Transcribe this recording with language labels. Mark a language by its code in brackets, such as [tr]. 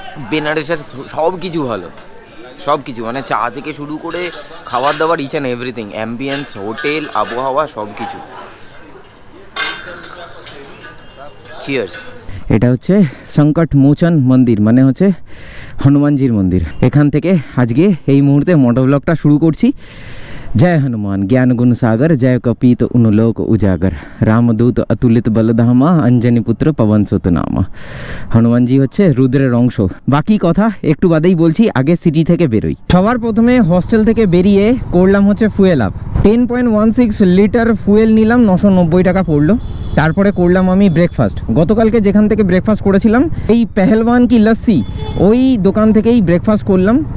[bn] বেনারসের সব কিছু ভালো, সব কিছু, মানে চা থেকে শুরু করে খাবার দাবার, [en] each and everything, [bn] ambience, hotel, আবহাওয়া, সব কিছু। চিয়ার্স। এটা হচ্ছে সংকট মোচন মন্দির, মানে হচ্ছে হনুমানজির মন্দির। এখান থেকে আজকে এই মুহূর্তে মোটোব্লগটা শুরু করছি। [hi] जय हनुमान ज्ञान गुण सागर, जय कपीत उनलोक उजागर, रामदूत अतुलित बलधामा, अंजनी पुत्र पवन सुत नामा। [bn] हनुमान जी হচ্ছে রুদ্রের অংশ। বাকি কথা একটু বাদেই বলছি, আগে সিটি থেকে বেরোই। সবার প্রথমে হস্টেল থেকে বেরিয়ে করলাম হচ্ছে ফুয়েল আপ। 10.16 লিটার ফুয়েল নিলাম, 990 টাকা পড়লো। তারপরে করলাম আমি ব্রেকফাস্ট। গতকালকে যেখান থেকে ব্রেকফাস্ট করেছিলাম, এই পেহেলওয়ান কি লস্যি, ওই দোকান থেকেই ব্রেকফাস্ট করলাম।